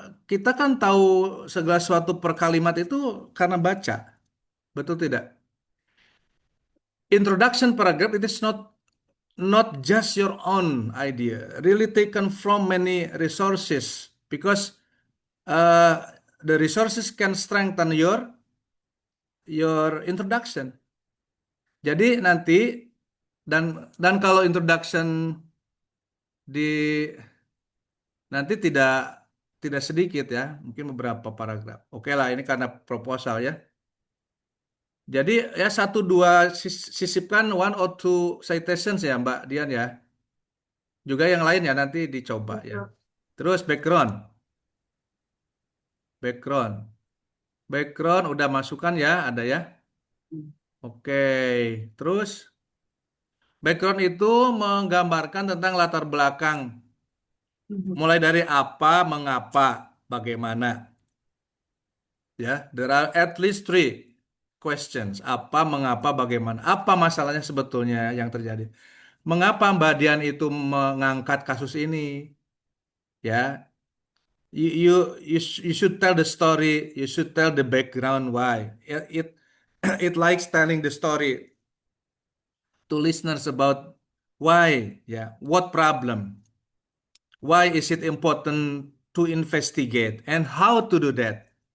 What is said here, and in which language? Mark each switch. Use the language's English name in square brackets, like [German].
[Indonesian] Kita kan tahu segala sesuatu per kalimat itu karena baca, betul tidak? [English] Introduction paragraph it is not just your own idea, really taken from many resources because uh, the resources can strengthen your introduction. [Indonesian] Jadi nanti dan kalau introduction di nanti tidak sedikit ya, mungkin beberapa paragraf. Oke lah, ini karena proposal ya. Jadi ya satu dua sisipkan [English] one or two citations [Indonesian] ya Mbak Dian ya. Juga yang lain ya nanti dicoba ya. Betul. Terus background, background udah masukkan ya, ada ya. Oke, terus background itu menggambarkan tentang latar belakang, Mhm. mulai dari apa, mengapa, bagaimana. [English] Ya, there are at least three questions. [Indonesian] Apa, mengapa, bagaimana. Apa masalahnya sebetulnya yang terjadi? Mengapa Mbak Dian itu mengangkat kasus ini? [English] Ya, you should tell the story. You should tell the background why. It likes telling the story to listeners about why, yeah, what problem, why is it important to investigate, and how to do that.